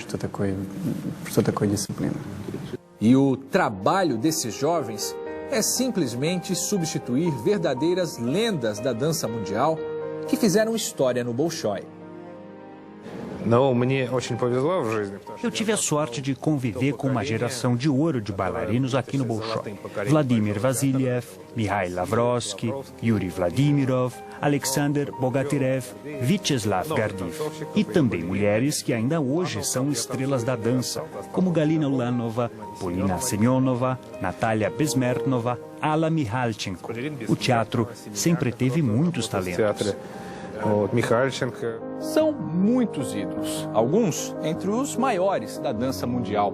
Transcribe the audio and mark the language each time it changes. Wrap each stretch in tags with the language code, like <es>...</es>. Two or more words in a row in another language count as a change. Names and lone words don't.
<pt>E o trabalho desses jovens é simplesmente substituir verdadeiras lendas da dança mundial que fizeram história no Bolshoi. Eu tive a sorte de conviver com uma geração de ouro de bailarinos aqui no Bolshoi. Vladimir Vasiliev, Mikhail Lavrovsky, Yuri Vladimirov, Alexander Bogatyrev, Vyacheslav Gardiv. E também mulheres que ainda hoje são estrelas da dança, como Galina Ulanova, Polina Semyonova, Natalia Besmertnova, Alla Mikhalchenko. O teatro sempre teve muitos talentos. São muitos ídolos, alguns entre os maiores da dança mundial.</pt>